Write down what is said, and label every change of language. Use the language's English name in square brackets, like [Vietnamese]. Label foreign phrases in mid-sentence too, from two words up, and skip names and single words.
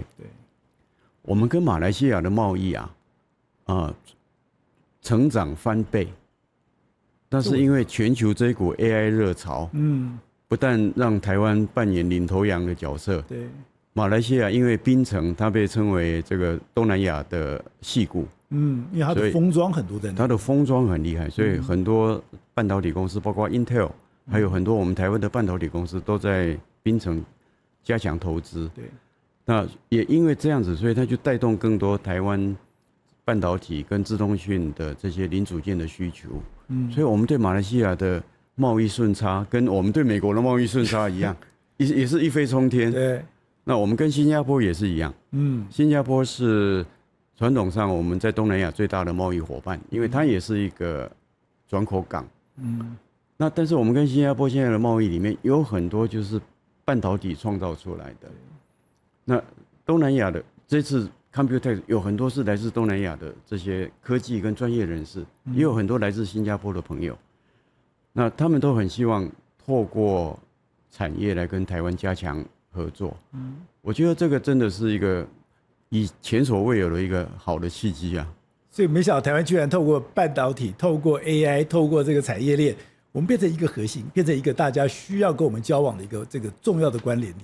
[Chinese] 對，我們跟馬來西亞的貿易成長翻倍，但是因為全球這一股 AI 熱潮，不但讓台灣扮演領頭羊的角色，對，馬來西亞因為檳城，它被稱為這個東南亞的矽谷，因為它的封裝很多在那，它的封裝很厲害，所以很多半導體公司，包括 Intel，還有很多我們台灣的半導體公司都在檳城加強投資。對，那也因為這樣子，所以它就帶動更多台灣半導體跟資通訊的這些零組件的需求。所以我們對馬來西亞的貿易順差跟我們對美國的貿易順差一樣，也是一飛衝天。對，那我們跟新加坡也是一樣。新加坡是傳統上我們在東南亞最大的貿易夥伴，因為它也是一個轉口港。那但是我們跟新加坡現在的貿易裡面有很多就是半導體創造出來的。那東南亞的這次 Computex 有很多是來自東南亞的這些科技跟專業人士，也有很多來自新加坡的朋友。那他們都很希望透過產業來跟台灣加強合作。我覺得這個真的是一個以前所未有的一個好的契機啊！所以沒想到台灣居然透過半導體、透過 AI、透過這個產業鏈，我們變成一個核心，變成一個大家需要跟我們交往的一個這個重要的關聯點。